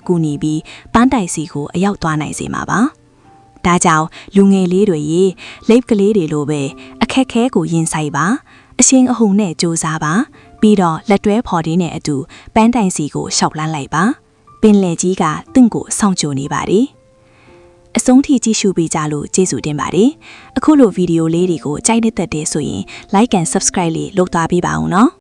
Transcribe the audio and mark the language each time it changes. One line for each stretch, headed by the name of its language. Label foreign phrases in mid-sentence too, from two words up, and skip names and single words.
Burmese: ကူညီပြီးပန်းတိုင်စီကိုအရောက်သွားနိုင်စေမှာပါ။ဒါကြောင့်လူငယ်လေးတွေရေလိပ်ကလေးတွေလိုပဲအခက်ခဲကိုရင်ဆိုင်ပါအရှင်အဟုန်နဲ့စူးစမ်းပါပြီးတော့လက်တွဲဖော်ဒီနဲ့အတူပန်းတိုင်စီကိုရှောက်လန်းလိုက်ပါပင်လယ်ကြီးကတင့်ကိုစောင့်ကြိုနေပါတယ်အဆုံးထိကြည့်ရှုပေးကြလို့ကျေးဇူးတင်ပါတယ်အခုလိုဗီဒီယိုလေးတွေကိုကြိုက်နေတဲ့ဆိုရင်
English: like and subscribe
Burmese: လေးလုပ်သွားပေးပါဦးနော်